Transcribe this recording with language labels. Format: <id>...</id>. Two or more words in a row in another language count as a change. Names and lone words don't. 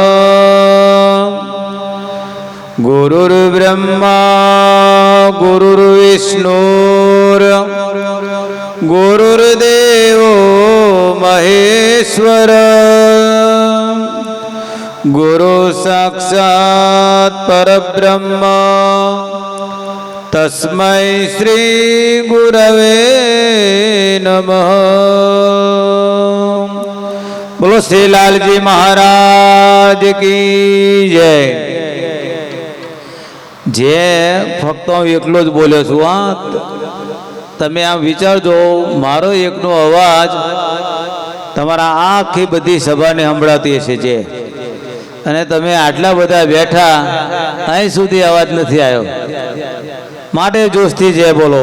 <sa>गुरुर्ब्रह्मा गुरुर्विष्णुर् गुरुर्देवो महेश्वर गुरु साक्षात् परब्रह्म तस्मै श्री गुरवे नमः।</sa> <hi>बोलो श्री लालजी महाराज की जय।</hi> <gu>જે ફક્ત હું એકલો જ બોલ્યો છું, હા તમે આમ વિચારજો, મારો એકનો અવાજ તમારા આખી બધી સભાને સંભળાતી હશે છે, અને તમે આટલા બધા બેઠા અહીં સુધી અવાજ નથી આવ્યો, માટે જોશથી જે બોલો.</gu>